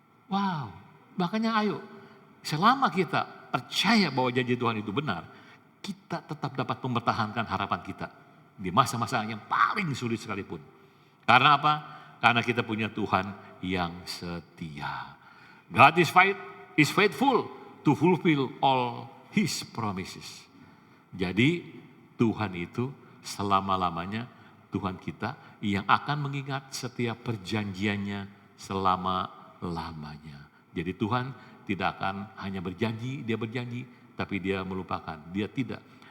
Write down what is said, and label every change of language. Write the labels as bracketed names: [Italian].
[Indonesian] Wow, makanya ayo, selama kita percaya bahwa janji Tuhan itu benar, kita tetap dapat mempertahankan harapan kita di masa-masa yang paling sulit sekalipun. Karena apa? Karena kita punya Tuhan yang setia. [English] God is faithful to fulfill all His promises. [Indonesian] Jadi Tuhan itu selama-lamanya Tuhan kita yang akan mengingat setiap perjanjiannya selama-lamanya. Jadi Tuhan tidak akan hanya berjanji, dia berjanji, tapi dia melupakan. Dia tidak.